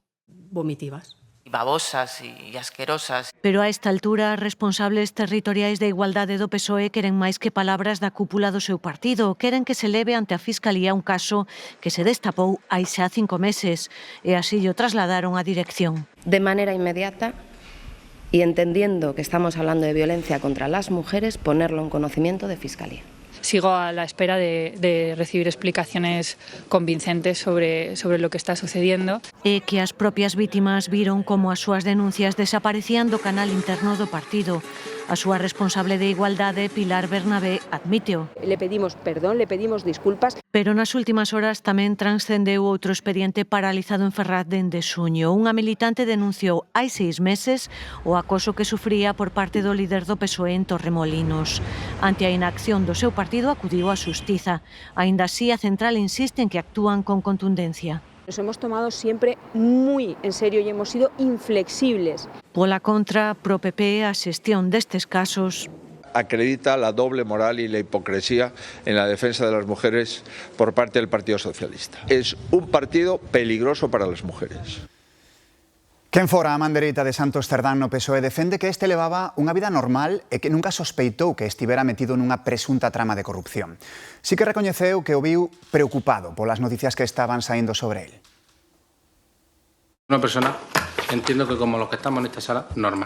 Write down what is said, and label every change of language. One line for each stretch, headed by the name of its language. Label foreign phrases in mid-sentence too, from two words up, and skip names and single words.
Spanish: Vomitivas. Babosas y asquerosas.
Galician: Pero a esta altura, responsables territoriais de Igualdade do PSOE queren máis que palabras da cúpula do seu partido. Queren que se leve ante a Fiscalía un caso que se destapou hai xa 5 meses e así o trasladaron á dirección.
Spanish: De manera inmediata y entendiendo que estamos hablando de violencia contra las mujeres, ponerlo en conocimiento de Fiscalía. Sigo a la espera de recibir explicaciones convincentes sobre lo que está sucediendo.
Galician: E que as propias vítimas viron como as súas denuncias desaparecían do canal interno do partido. A súa responsable de Igualdade, Pilar Bernabé, admíteo.
Spanish: Le pedimos perdón, le pedimos disculpas.
Galician: Pero nas últimas horas tamén transcendeu outro expediente paralizado en Ferraz dende xuño. Unha militante denunciou hai 6 meses o acoso que sufría por parte do líder do PSOE en Torremolinos. Ante a inacción do seu partido acudiu á xustiza. Aínda así, a central insiste en que actúan con contundencia.
Spanish: Nos hemos tomado siempre muy en serio y hemos sido inflexibles.
Galician: Pola contra, pro PP, a xestión destes casos
Spanish: acredita la doble moral y la hipocresía en la defensa de las mujeres por parte del Partido Socialista. Es un partido peligroso para las mujeres.
Galician: Quen fora a man dereita de Santos Cerdán no PSOE defende que este levaba unha vida normal e que nunca sospeitou que estivera metido nunha presunta trama de corrupción. Sí que recoñeceu que o viu preocupado polas noticias que estaban saindo sobre él.
Spanish: Unha persona, entiendo que como los que estamos
Galician: nesta sala,
Spanish: normal.